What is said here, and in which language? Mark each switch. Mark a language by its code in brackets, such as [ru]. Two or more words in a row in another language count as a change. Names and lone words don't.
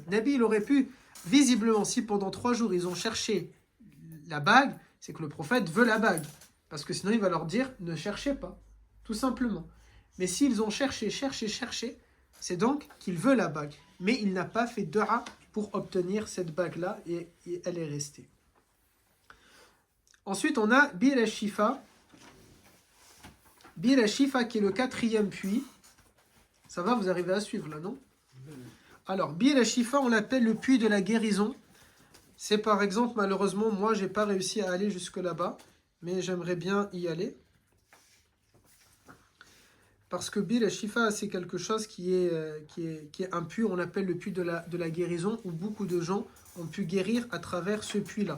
[fr] Nabi, il aurait pu, visiblement, si pendant 3 jours, ils ont cherché la bague, c'est que le prophète veut la bague. Parce que sinon, il va leur dire, ne cherchez pas. Tout simplement. Mais s'ils ont cherché, c'est donc qu'il veut la bague. Mais il n'a pas fait dua pour obtenir cette bague-là et elle est restée. Ensuite, on a Bir al-Shifa. Bir al-Shifa qui est le 4e puits. Ça va, vous arrivez à suivre là, non? Alors, Bir al-Shifa, on l'appelle le puits de la guérison. C'est par exemple, malheureusement, moi, j'ai pas réussi à aller jusque là-bas. Mais j'aimerais bien y aller. Parce que Bir al-Shifa, c'est quelque chose qui est un puits, on l'appelle le puits de la guérison, où beaucoup de gens ont pu guérir à travers ce puits-là.